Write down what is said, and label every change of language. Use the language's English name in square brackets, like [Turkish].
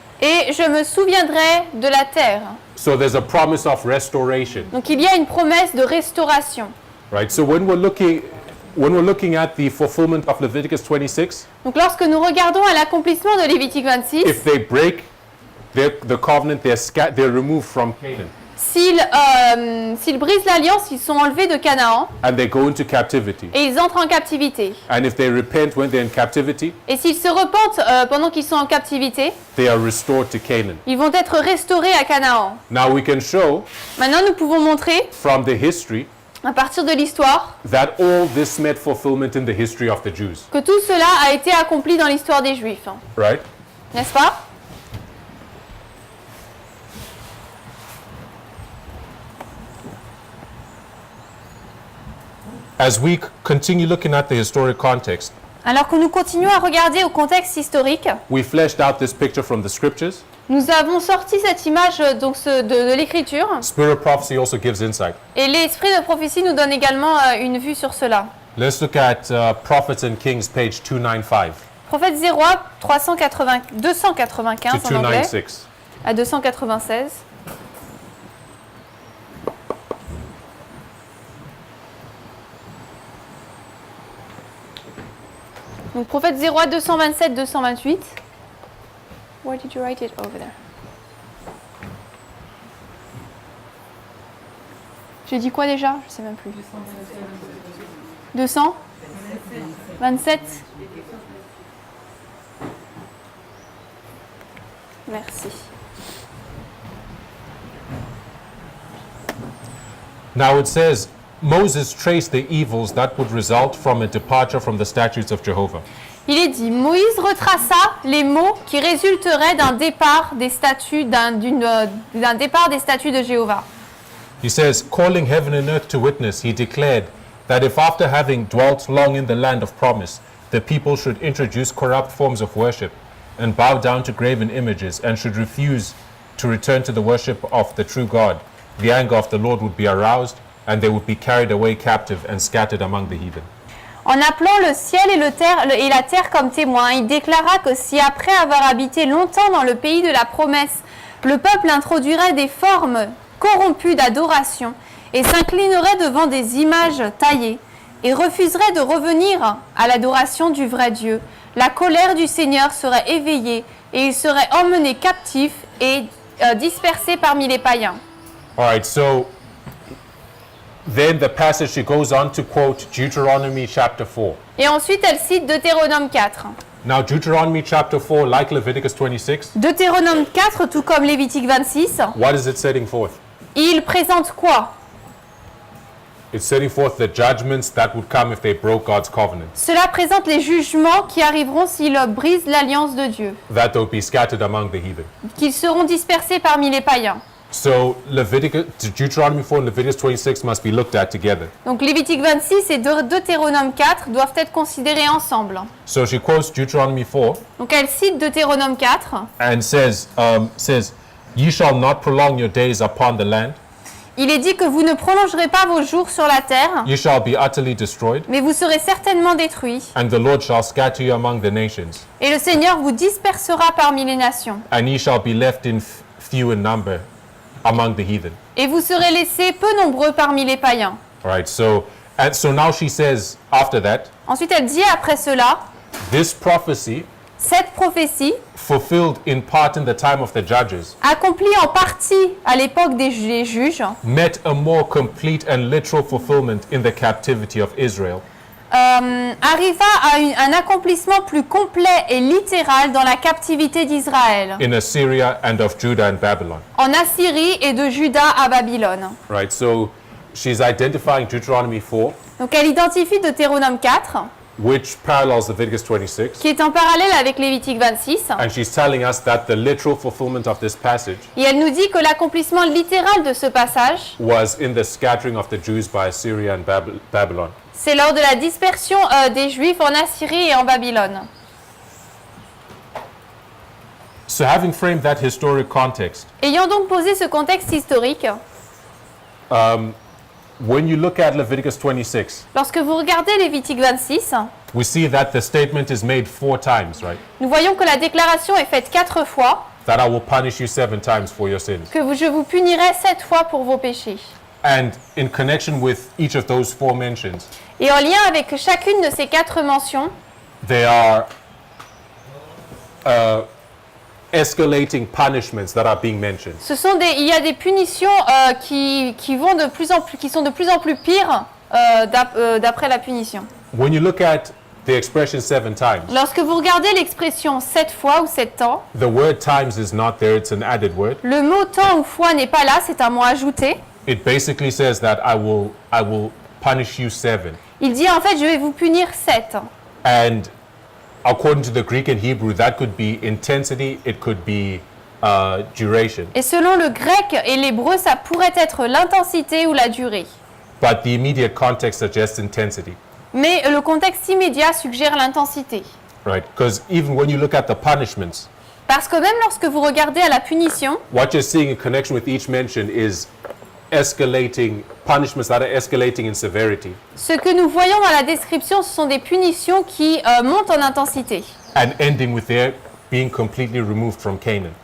[French] et je me souviendrai de la terre. [English] So there's a promise of restoration, [French] Donc il y a une promesse de restauration. [English] right? So when we're looking at the fulfillment of Leviticus 26, [French] Donc lorsque nous regardons à l'accomplissement de Lévitique 26, [English] if they break the covenant, they're removed from Canaan [French] s'ils brisent l'alliance, ils sont enlevés de Canaan [English] and they go into captivity. [French] et ils entrent en captivité. [English] And if they repent when they're in captivity, [French] Et s'ils se repentent pendant qu'ils sont en captivité, [English] they are restored to Canaan. [French] ils vont être restaurés à Canaan. [English] Now we can show [French] Maintenant, nous pouvons montrer, [English] from the history [French] à partir de l'histoire, [English] that all this met fulfillment in the history of the Jews, [French] que tout cela a été accompli dans l'histoire des Juifs. [English] right? [French] N'est-ce pas? [English] As we continue looking at the historic context, [French] Alors que nous continuons à regarder au contexte historique, [English] we fleshed out this picture from the scriptures. [French] nous avons sorti cette image de l'écriture, [English] Spirit of prophecy also gives insight. [French] et l'esprit de prophétie nous donne également une vue sur cela. [English] Let's look at Prophets and Kings, page 295 [French] Prophète 0 295 [English] to [French] en anglais, [English] 296. [French] à 296. Donc prophète 0 227 228. [English] Where did you write it over there? [French] J'ai dit quoi déjà? Je sais même plus. 200 27. Merci. [English] Now it says, Moses traced the evils that would result from a departure from the statutes of Jehovah. [French] Il est dit, Moïse retraça les maux qui résulteraient d'un départ des statuts, d'un départ des statuts de Jéhovah. [English] He says, calling heaven and earth to witness, he declared that if after having dwelt long in the land of promise, the people should introduce corrupt forms of worship and bow down to graven images and should refuse to return to the worship of the true God, the anger of the Lord would be aroused and they would be carried away captive and scattered among the heathen. [French] En appelant le ciel et la terre comme témoins, il déclara que si après avoir habité longtemps dans le pays de la promesse, le peuple introduirait des formes corrompues d'adoration et s'inclinerait devant des images taillées et refuserait de revenir à l'adoration du vrai Dieu, la colère du Seigneur serait éveillée et il serait emmené captif et dispersé parmi les païens. [English] All right, so then the passage she goes on to quote Deuteronomy chapter 4. [French] Et ensuite, elle cite Deutéronome 4. [English] Now, Deuteronomy chapter 4, like Leviticus 26, [French] Deutéronome 4, tout comme Lévitique 26, [English] what is it setting forth? [French] il présente quoi? [English] It's setting forth the judgments that would come if they broke God's covenant, [French] Cela présente les jugements qui arriveront s'ils brisent l'alliance de Dieu, [English] that they would be scattered among the heathen. [French] qu'ils seront dispersés parmi les païens. [English] So Deuteronomy 4 and Leviticus 26 must be looked at together. [French] Donc Lévitique 26 et Deutéronome 4 doivent être considérés ensemble. [English] So she quotes Deuteronomy 4 [French] Donc elle cite Deutéronome 4 [English] and says, Ye shall not prolong your days upon the land, [French] Il est dit que vous ne prolongerez pas vos jours sur la terre, [English] ye shall be utterly destroyed, [French] mais vous serez certainement détruits. [English] and the Lord shall scatter you among the nations, [French] Et le Seigneur vous dispersera parmi les nations. [English] and ye shall be left in few in number among the heathen. [French] Et vous serez laissés peu nombreux parmi les païens. [English] All right, so now she says after that, [French] Ensuite, elle dit après cela, [English] this prophecy [French] cette prophétie, [English] fulfilled in part in the time of the judges, [French] accomplie en partie à l'époque des juges, [English] met a more complete and literal fulfillment in the captivity of Israel, [French] arriva à un accomplissement plus complet et littéral dans la captivité d'Israël, [English] in Assyria and of Judah and Babylon. [French] en Assyrie et de Juda à Babylone. [English] Right, so she's identifying Deuteronomy 4, [French] Donc elle identifie Deutéronome 4, [English] which parallels Leviticus 26, [French] qui est en parallèle avec Lévitique 26, [English] and she's telling us that the literal fulfillment of this passage [French] et elle nous dit que l'accomplissement littéral de ce passage, [English] was in the scattering of the Jews by Assyria and Babylon. [French] c'est lors de la dispersion des Juifs en Assyrie et en Babylone. [English] So having framed that historic context, [French] Ayant donc posé ce contexte historique, [English] when you look at Leviticus 26, [French] lorsque vous regardez Lévitique 26, [English] we see that the statement is made 4 times, right? [French] nous voyons que la déclaration est faite 4 fois, [English] That I will punish you 7 times for your sins. [French] que je vous punirai 7 fois pour vos péchés. [English] And in connection with each of those 4 mentions, [French] Et en lien avec chacune de ces 4 mentions, [English] there are escalating punishments that are being mentioned. [French] il y a des punitions qui sont de plus en plus pires d'après la punition. [English] When you look at the expression 7 times, [French] Lorsque vous regardez l'expression 7 fois ou 7 temps, [English] the word times is not there, it's an added word. [French] le mot temps ou fois n'est pas là, c'est un mot ajouté. [English] It basically says that I will punish you 7. [French] Il dit en fait je vais vous punir 7. [English] And according to the Greek and Hebrew, that could be intensity, it could be duration. [French] Et selon le grec et l'hébreu, ça pourrait être l'intensité ou la durée. [English] But the immediate context suggests intensity, [French] Mais le contexte immédiat suggère l'intensité. [English] right? Because even when you look at the punishments, [French] Parce que même lorsque vous regardez à la punition, [English] what you're seeing in connection with each mention is escalating punishments that are escalating in severity [French] ce que nous voyons dans la description, ce sont des punitions qui montent en intensité [English] and ending with their being completely removed from Canaan.